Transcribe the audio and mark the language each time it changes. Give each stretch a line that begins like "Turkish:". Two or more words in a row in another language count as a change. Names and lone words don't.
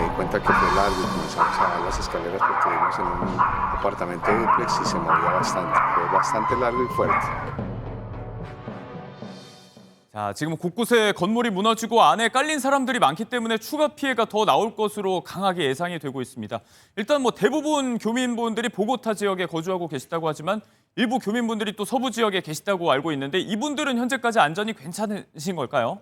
Spanish: di cuenta que fue largo y comenzamos a bajar las escaleras porque vivimos en un apartamento de duplex y se movía bastante. Fue bastante largo y fuerte.
Korean: 자, 지금 곳곳에 건물이 무너지고 안에 깔린 사람들이 많기 때문에 추가 피해가 더 나올 것으로 강하게 예상이 되고 있습니다. 일단 뭐 대부분 교민분들이 보고타 지역에 거주하고 계시다고 하지만 일부 교민분들이 또 서부 지역에 계시다고 알고 있는데 이분들은 현재까지 안전이 괜찮으신 걸까요?